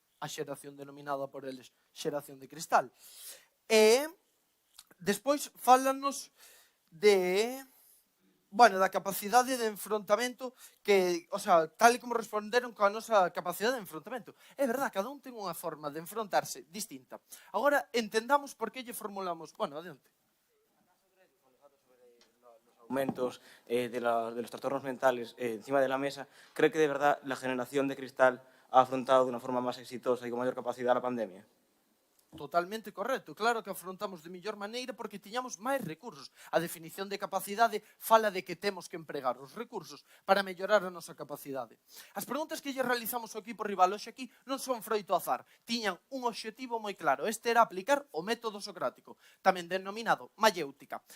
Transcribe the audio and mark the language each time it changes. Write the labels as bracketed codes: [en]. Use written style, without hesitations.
[gl] A xeración denominada por eles xeración de cristal. E despois fálanos da capacidade de enfrontamento que, tal e como responderon coa nosa capacidade de enfrontamento. É verdad, cada un ten unha forma de enfrontarse distinta. Agora, entendamos por que lle formulamos... Adiante. [es] Aumentos de los trastornos mentales encima de la mesa, ¿cree que de verdad la generación de cristal ha afrontado de una forma más exitosa y con mayor capacidad la pandemia? Totalmente correcto. [gl] Claro que afrontamos de mellor maneira porque tiñamos máis recursos. A definición de capacidade fala de que temos que empregar os recursos para mellorar a nosa capacidade. As preguntas que lle realizamos ao equipo rival hoxe aquí non son froito azar. Tiñan un obxectivo moi claro. Este era aplicar o método socrático, tamén denominado mayéutica.